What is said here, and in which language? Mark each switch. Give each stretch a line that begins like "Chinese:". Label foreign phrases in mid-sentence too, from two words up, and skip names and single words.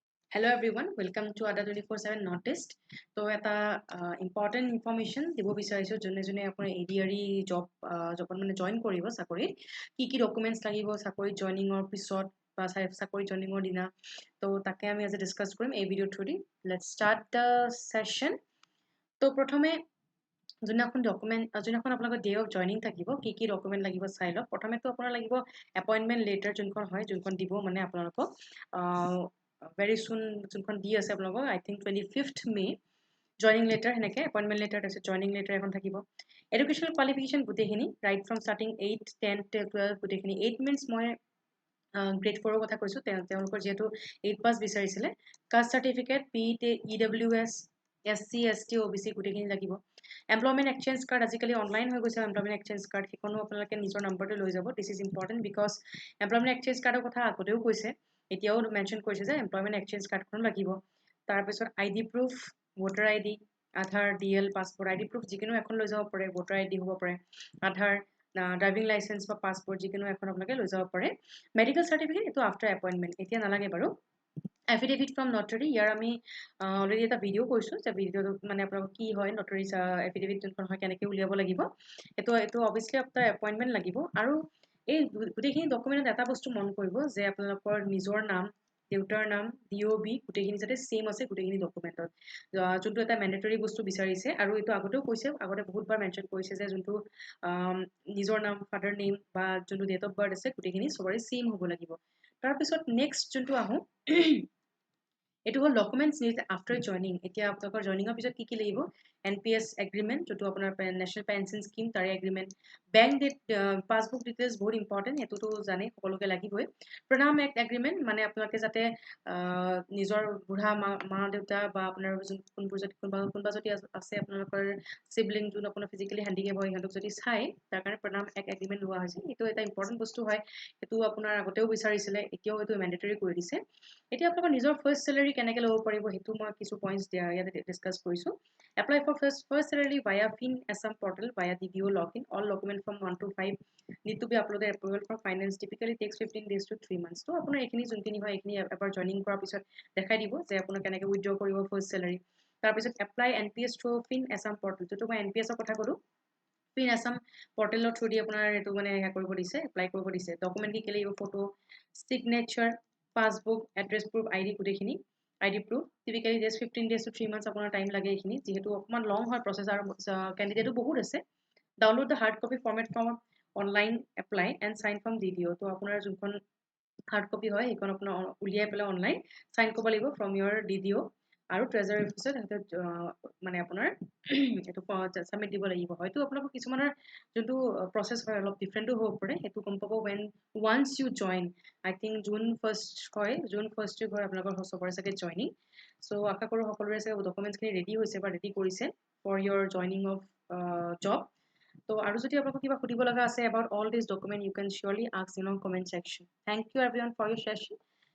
English: Hello everyone, welcome to ADRE 24/7 Noticed.
Assamese: So এটা
English: important information
Assamese: দিব বিচাৰিছো জনে জনে আপোনাৰ ADRE job মানে join কৰিব চাকৰিত কি documents লাগিব চাকৰিত joiningৰ পিছত বা চাকৰি joiningৰ দিনা তো তাকে আমি আজি ডিসকাস কৰিম এই
English: video through the let's start the session
Assamese: তো প্ৰথমে যোনখন ডকুমেন্ট যোনখন আপোনালোকৰ
English: day of joining
Assamese: থাকিব কি ডকুমেন্ট লাগিব চাই লওক প্ৰথমেতো আপোনাৰ লাগিব
English: appointment letter
Assamese: যোনখন হয় যোনখন দিব মানে আপোনালোকক
English: very soon
Assamese: যোনখন দি আছে আপোনালোকক
English: I think 25th May joining letter
Assamese: হেনেকে
English: appointment letter
Assamese: আছে
English: joining letter
Assamese: এখন থাকিব
English: educational qualification
Assamese: গুটেখিনি
English: right from starting 8 10 12
Assamese: গুটেখিনি 8 means মই
English: grade 4
Assamese: কথা কৈছো তেওঁলোকৰ যেটো 8 pass বিচাৰিছিলে
English: caste certificate PET EWS SC ST OBC
Assamese: গুটেখিনি লাগিব
English: employment exchange card
Assamese: আজিকালি অনলাইন হৈ গৈছে
English: employment exchange card
Assamese: কিকনো আপোনালোকে নিজৰ নম্বৰটো লৈ যাব
English: this is important because employment exchange cardৰ
Assamese: কথা আগতেও কৈছে এতিয়াও মেনশন কৰিছে যে
English: employment exchange card
Assamese: খন লাগিব তাৰ পিছত
English: ID proof voter ID
Assamese: আধাৰ
English: DL passport ID proof
Assamese: যিকোনো এখন লৈ যাব পাৰে
English: voter ID
Assamese: হ'ব পাৰে আধাৰ
English: driving licence
Assamese: বা পাসপোর্ট যিকোনো এখন আপোনালোকে লৈ যাব পাৰে
English: medical certificate
Assamese: এটো আফটার এপয়েন্টমেন্ট এতিয়া নালাগে বাৰু
English: affidavit from notary
Assamese: ইয়াৰ আমি অলৰেডি এটা ভিডিও কৰিছো যে ভিডিওটো মানে আপোনালোক কি হয়
English: notary affidavit
Assamese: যোনখন হয় কেনেকৈ উলিয়াব লাগিব এটো obviously
English: after appointment
Assamese: লাগিব আৰু এই গুটেখিনি ডকুমেন্টত এটা বস্তু মন কৰিব যে আপোনালোকৰ নিজৰ নাম দেউতাৰ নাম DOB গুটেখিনি যাতে সেম আছে গুটেখিনি ডকুমেন্টত যোনটো এটা ম্যান্ডেটৰি বস্তু বিচাৰিছে আৰু এটো আগতেও কৈছে আগতে বহুতবাৰ মেনশন কৰিছে যে যোনটো নিজৰ নাম
English: father name
Assamese: বা যোনটো
English: date of birth
Assamese: আছে গুটেখিনি সবৰে সেম হ'ব লাগিব তাৰ পিছত নেক্সট যোনটো আহো এটো হল
English: documents need after joining
Assamese: এতিয়া আপোনালোকৰ জয়নিংৰ পিছত কি লাগিব
English: NPS agreement
Assamese: যোনটো আপোনাৰ
English: National Pension Scheme
Assamese: তাৰ
English: agreement bank passbook details
Assamese: বহুত ইম্পৰ্টেন্ট এটোটো জানে সকলোকে লাগিবই
English: PRANAM Act agreement
Assamese: মানে আপোনালোকে যাতে নিজৰ বুঢ়া মা দেউতা বা আপোনাৰ কোনবা যদি আছে আপোনালোকৰ সিবলিং যোন আপোনাৰ
English: physically handicap
Assamese: হয় ইহঁতক যদি চাই তাৰ কাৰণে
English: PRANAM Act agreement
Assamese: লোৱা হৈছে এটো এটা ইম্পৰ্টেন্ট বস্তু হয় এটো আপোনাৰ আগতেও বিচাৰিছিলে এতিয়াও এটো ম্যান্ডেটৰি কৰি দিছে এতিয়া আপোনালোকৰ নিজৰ
English: first salary
Assamese: কেনেকৈ ল'ব পাৰিব হেতু মই কিছু পইণ্টস ইয়াতে ডিসকাস কৰিছো
English: apply for first salary via fin ASSAM portal via DBO login all document from 1 to 5 need to be uploaded approval for finance typically takes 15 days to 3 months
Assamese: তো আপোনাৰ এখিনি যোনখিনি হয় এখিনি এবাৰ জয়নিং কৰাৰ পিছত দেখাই দিব যে আপোনাৰ কেনেকৈ উইথড্ৰ কৰিব
English: first salary
Assamese: তাৰ পিছত
English: apply NPS through fin ASSAM portal
Assamese: যেটো মই NPS ৰ কথা কলো
English: fin ASSAM portal through the
Assamese: আপোনাৰ এটো মানে কৰিব দিছে এপ্লাই কৰিব দিছে ডকুমেন্ট কি লাগিব
English: photo signature passbook address proof ID
Assamese: গুটেখিনি
English: ID proof typically just 15 days to 3 months
Assamese: আপোনাৰ টাইম লাগে এখিনি যেহেতু অকমান লং হয় প্ৰসেস আৰু ক্যান্ডিডেটও বহুত আছে
English: download the hard copy format from online apply and sign from
Assamese: DDO তো আপোনাৰ যোনখন
English: hard copy
Assamese: হয় এইখন আপোনাৰ উলিয়াই পেলাই অনলাইন সাইন কৰিব লাগিব
English: from your DDO
Assamese: আৰু
English: treasury office
Assamese: মানে আপোনাৰ এটো সাবমিট দিব লাগিব হয়তো আপোনালোকৰ কিছুমানৰ যোনটো প্ৰসেস হয় অলপ ডিফাৰেন্টও হ'ব পাৰে এটো গম পাব
English: when once you join I think June 1st
Assamese: হয় June 1st হয় আপোনালোকৰ সবৰে সাকে জয়নিং সো আশা কৰো সকলোৰে সাকে ডকুমেন্টস খিনি ৰেডি হৈছে বা ৰেডি কৰিছে
English: for your joining of job
Assamese: তো আৰু যদি আপোনালোকক কিবা খুদিব লগা আছে
English: about all these documents you can surely ask in the comment section thank you everyone for your session